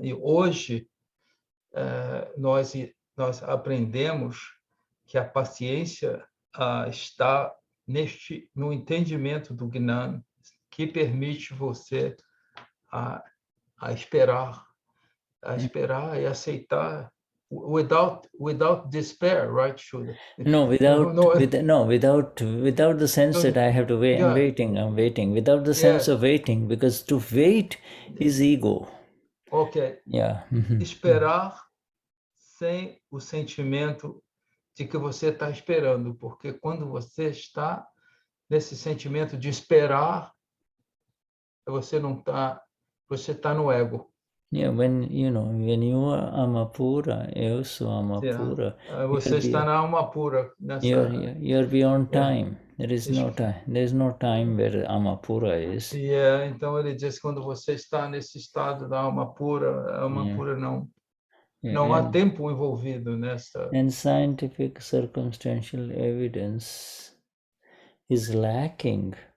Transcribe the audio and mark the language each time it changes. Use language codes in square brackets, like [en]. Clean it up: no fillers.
[pt] E hoje nós aprendemos que a paciência está no entendimento do Gnani, que permite você a esperar e aceitar [en] without despair, right, [pt] Shuddha? [en] No, without the sense that I have to wait. Yeah. I'm waiting. Without the sense of waiting, because to wait is ego. Ok. Yeah. [pt] Esperar sem o sentimento de que você está esperando, porque quando você está nesse sentimento de esperar, você está no ego. [en] Yeah, when you are Amapura, [pt] eu sou [en] Amapura. [pt] Você está na alma pura. [en] You're beyond time. There is no time. There's no time where Amapura is. [pt] Então ele diz que quando você está nesse estado da alma pura, a alma pura não há tempo envolvido nessa. [en] And scientific circumstantial evidence is lacking.